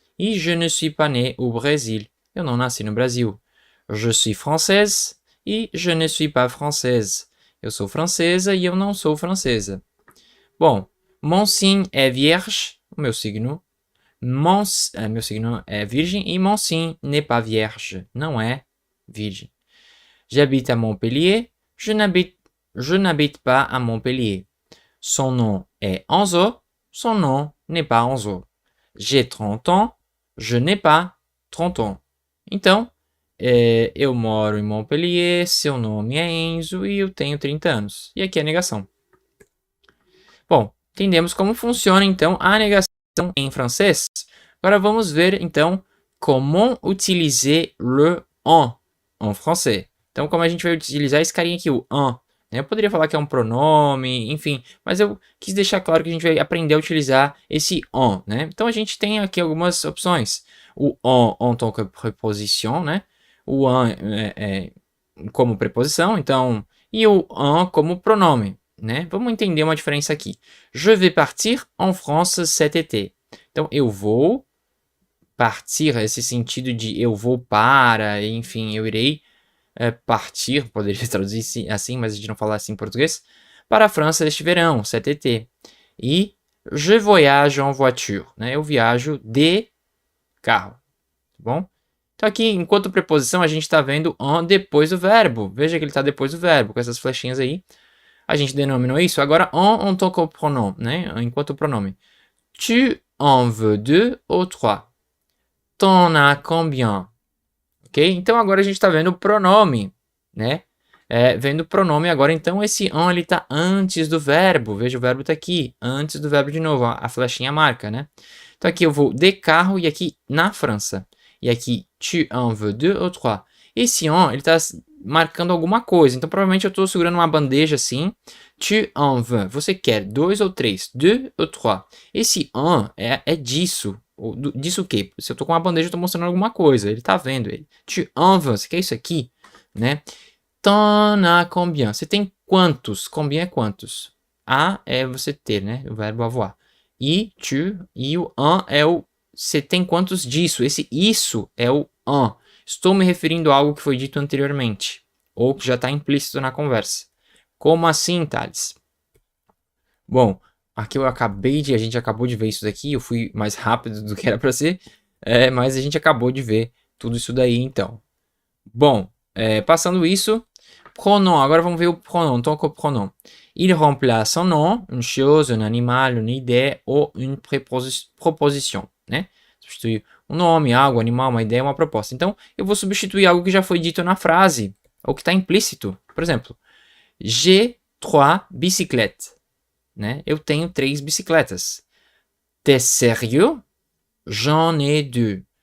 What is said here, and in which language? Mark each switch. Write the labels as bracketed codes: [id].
[fr] E je ne suis pas né au Brésil. [pt] Eu não nasci no Brasil. [fr] Je suis française. E je ne suis pas française. [pt] Eu sou francesa e eu não sou francesa. Bom, [fr] mon signe [pt] é vierge, o meu signo. Meu signo é virgem e [fr] mon signe n'est pas vierge, [pt] não é virgem. [fr] J'habite à Montpellier, je n'habite pas à Montpellier. Son nom est Enzo, son nom n'est pas Enzo. J'ai 30 ans, je n'ai pas 30 ans. [pt] Então, eu moro em Montpellier, seu nome é Enzo e eu tenho 30 anos. E aqui é a negação. Bom, entendemos como funciona, então, a negação em francês. Agora vamos ver, então, [fr] comment utiliser le en français. [pt] Então, como a gente vai utilizar esse carinha aqui, o en. Eu poderia falar que é um pronome, enfim, mas eu quis deixar claro que a gente vai aprender a utilizar esse en, né? Então, a gente tem aqui algumas opções. O [fr] en tant que preposition, [pt] né? O en como preposição, então, e o en como pronome. Né? Vamos entender uma diferença aqui. [fr] Je vais partir en France cet été. [pt] Então, eu vou partir, esse sentido de eu vou para, enfim, eu irei partir, poderia traduzir assim, mas a gente não fala assim em português, para a França este verão, [fr] cet été. [pt] E [fr] je voyage en voiture, [pt] né? Eu viajo de carro, tá bom? Então aqui, enquanto preposição, a gente está vendo en depois do verbo. Veja que ele está depois do verbo, com essas flechinhas aí. A gente denominou isso. Agora, [fr] en tant que [pt] pronome, né? Enquanto pronome. [fr] Tu en veux deux ou trois? T'en as combien? Ok? [pt] Então agora a gente está vendo o pronome, né? Vendo o pronome agora, então esse en ele está antes do verbo. Veja, o verbo está aqui, antes do verbo de novo. A flechinha marca, né? Então aqui eu vou de carro e aqui na França. [fr] E aqui, tu en veux deux ou trois? [pt] Esse en, ele está marcando alguma coisa. Então provavelmente eu estou segurando uma bandeja assim. [fr] Tu en veux, [pt] você quer 2 ou 3? 2 ou 3? Esse en é disso. Disso o quê? Se eu estou com uma bandeja, eu estou mostrando alguma coisa. Ele está vendo. [fr] Tu en veux, [pt] você quer isso aqui? Né? [fr] T'en as combien? [pt] Você tem quantos? Combien é quantos? A é você ter, né? O verbo avoir. E tu, e o en é o você tem quantos disso? Esse isso é o en. Estou me referindo a algo que foi dito anteriormente. Ou que já está implícito na conversa. Como assim, Thales? Bom, aqui a gente acabou de ver isso daqui. Eu fui mais rápido do que era para ser. Mas a gente acabou de ver tudo isso daí, então. Bom, passando isso, pronom. Agora vamos ver o pronom. Então, qual é o pronom? [fr] Il remplace un nom, une chose, un animal, une idée ou une proposition, né? [pt] Substituir um nome, algo, animal, uma ideia, uma proposta. Então, eu vou substituir algo que já foi dito na frase, ou que está implícito. Por exemplo, [fr] j'ai 3 bicyclettes, [pt] né? Eu tenho 3 bicicletas. [fr] T'es sérieux? J'en ai 2.